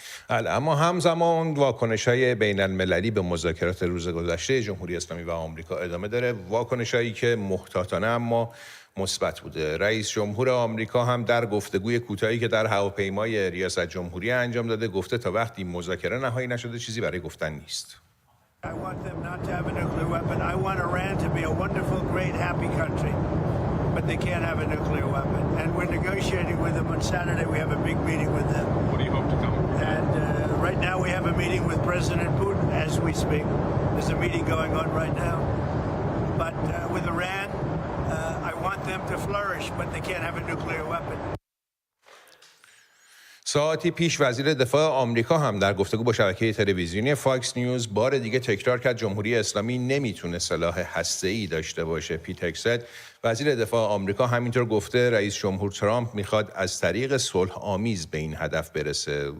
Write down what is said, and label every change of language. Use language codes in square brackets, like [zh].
[fa] اما همزمان واکنش‌های بین المللی به مذاکرات روز گذشته جمهوری اسلامی و آمریکا ادامه داره، واکنش‌هایی که محتاطانه اما مثبت بوده. رئیس جمهور آمریکا هم در گفتگوی کوتاهی که در هواپیمای ریاست جمهوری انجام داده گفته تا وقتی مذاکره نهایی نشده چیزی برای گفتن نیست. [en] I want them not to have a nuclear weapon. I want Iran to be a wonderful, great, happy country. But they can't have a nuclear weapon. And we're negotiating with them. On Saturday, we have a big meeting with them. What do you hope to come? And right now, we have a meeting with President Putin as we speak. There's a meeting going on right now. But with Iran, I want them to flourish, but they can't have a nuclear weapon. [fa] ساعتی پیش وزیر دفاع آمریکا هم در گفتگو با شبکه تلویزیونی فاکس نیوز بار دیگه تکرار کرد جمهوری اسلامی نمیتونه سلاح هسته‌ای داشته باشه. پیت هگست وزیر دفاع آمریکا همینطور گفته رئیس جمهور ترامپ میخواد از طریق صلح آمیز به این هدف برسه.